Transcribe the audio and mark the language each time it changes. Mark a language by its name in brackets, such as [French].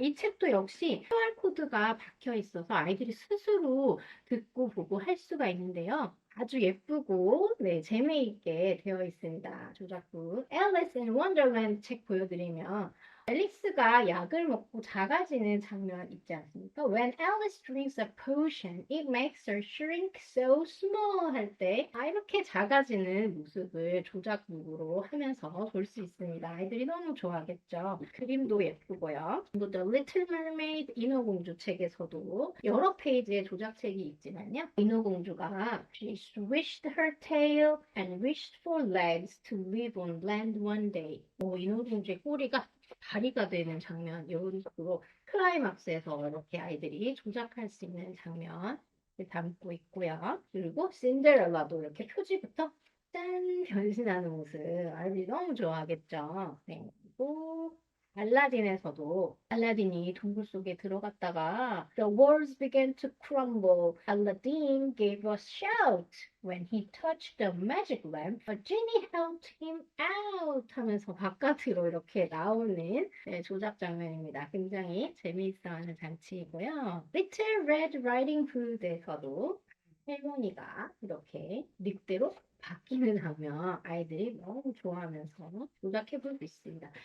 [Korean] 이 책도 역시 QR코드가 박혀 있어서 아이들이 스스로 듣고 보고 할 수가 있는데요. 아주 예쁘고 네, 재미있게 되어 있습니다. 조작부 Alice in Wonderland 책 보여드리면 앨리스가 약을 먹고 작아지는 장면 있지 않습니까? [English] When Alice drinks a potion, it makes her shrink so small [Korean] 할 때 이렇게 작아지는 모습을 조작북으로 하면서 볼 수 있습니다. 아이들이 너무 좋아하겠죠. 그림도 예쁘고요. 또 The Little Mermaid 인어공주 책에서도 여러 페이지의 조작책이 있지만요. 인어공주가 [English] She swished her tail and wished for legs to live on land one day. [Korean] 인어공주의 꼬리가 다리가 되는 장면, 이런 식으로 클라이막스에서 이렇게 아이들이 조작할 수 있는 장면을 담고 있고요. 그리고 신데렐라도 이렇게 표지부터 짠 변신하는 모습 아이들이 너무 좋아하겠죠. 네. 그리고 알라딘에서도 알라딘이 동굴 속에 들어갔다가 [English] The walls began to crumble. Aladdin gave a shout when he touched the magic lamp. A genie helped him out [Korean] 하면서 바깥으로 이렇게 나오는 조작 장면입니다. 굉장히 재미있어하는 장치이고요. Little Red Riding Hood에서도 할머니가 이렇게 늑대로 바뀌는 장면 아이들이 너무 좋아하면서 조작해 볼 수 있습니다.